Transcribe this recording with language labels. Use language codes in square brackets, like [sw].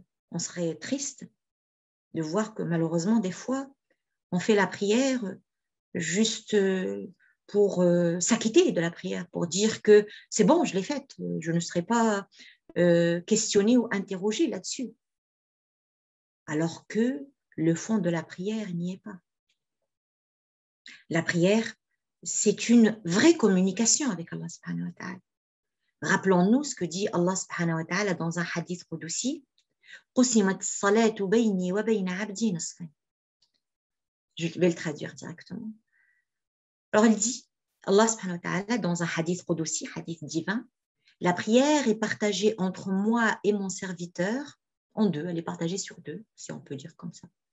[fr] On serait triste de voir que malheureusement, des fois, on fait la prière juste pour s'acquitter de la prière, pour dire que c'est bon, je l'ai faite, je ne serai pas questionnée ou interrogée là-dessus. Alors que le fond de la prière n'y est pas. La prière, c'est une vraie communication avec Allah subhanahu wa ta'ala. Rappelons-nous ce que dit Allah subhanahu wa ta'ala dans un hadith qudsi. [ar] قسمت الصلاة بيني وبين عبدي نصفين. [fr] Je vais le traduire directement. Alors il dit, Allah subhanahu wa ta'ala, dans un hadith qudsi, hadith divin, la prière est partagée entre moi et mon serviteur en deux, elle est partagée sur deux, si on peut dire comme ça.